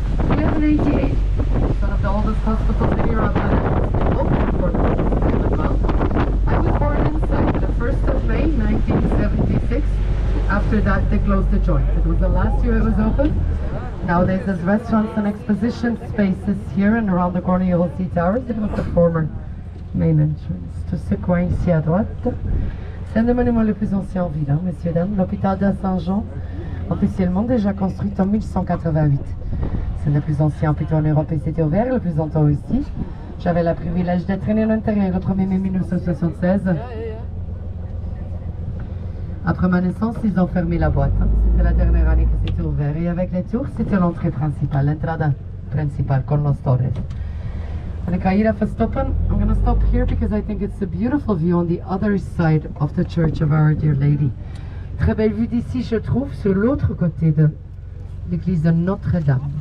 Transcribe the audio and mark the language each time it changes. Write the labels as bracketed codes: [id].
[en] 1188, one of the oldest hospitals in Europe, and it's open for business as well. I was born inside the 1st of May 1976. After that, they closed the joint. It was the last year it was open. Nowadays, there's restaurants and exposition spaces here, and around the corner you will see towers. It was the former main entrance. [fr] Tout ce coin ici à droite, c'est un des monuments les plus anciens en ville, hein, messieurs, dames. L'hôpital de Saint-Jean, officiellement déjà construit en 1188. C'est le plus ancien hôpital en Europe et c'était ouvert le plus longtemps aussi. J'avais le privilège d'être né à l'intérieur le 1er mai 1976. Après ma naissance, ils ont fermé la boîte. Hein. C'était la dernière année que c'était ouvert. Et avec les tours, c'était l'entrée principale, [es] l'entrada principale, con los torres. [nl] En ik ga hier even stoppen. [en] I'm going to stop here because I think it's a beautiful view on the other side of the Church of Our Dear Lady. [fr] Très belle vue d'ici, je trouve, sur l'autre côté de l'église de Notre-Dame.